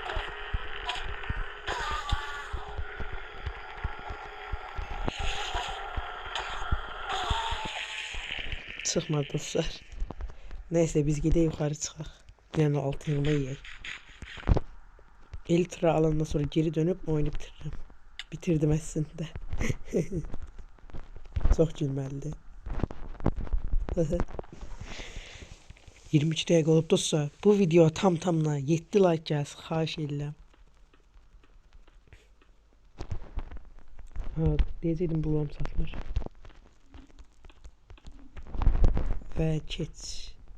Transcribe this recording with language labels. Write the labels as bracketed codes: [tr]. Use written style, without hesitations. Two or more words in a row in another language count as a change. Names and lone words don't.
[tr] Çıkmadı dostlar. Neyse biz gidelim yukarı çıkaq. [az] Yani altın yığma yiyək. [tr] Elitra alandan sonra geri dönüp oyunu bitiririm. Bitirdim aslında. Çok gülməlidir. [az] 22 dəqiqə olub dostlar. Bu video tamına 7 like gəlsin. Xahiş edirəm. Ha, deyəcəydim bulağım satılır. Və keç.